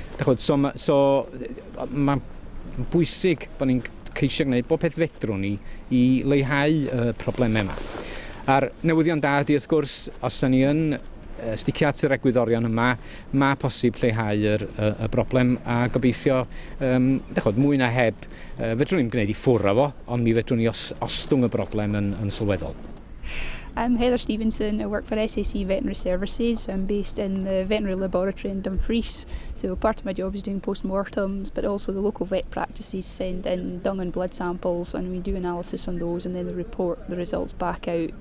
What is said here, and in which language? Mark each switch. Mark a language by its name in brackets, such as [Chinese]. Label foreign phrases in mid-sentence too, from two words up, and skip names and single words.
[Welsh] So mae'n bwysig bod ni'n ceisio gwneud bob peth fedrwn ni i leihau y problemau yma. A'r newyddion da ydy wrth gwrs, os da ni yn sticio at yr egwyddorion yma, mae posib lleihau y broblem a gobeithio, mwy na heb, fedrwn ni'n gwneud i ffwrdd o fo, ond mi fedrwn ni ostwng y broblem yn sylweddol. [English] I'm Heather Stevenson. I work for SAC Veterinary Services. I'm based in the veterinary laboratory in Dumfries. So part of my job is doing post-mortems, but also the local vet practices send in dung and blood samples, and we do analysis on those, and then they report the results back out.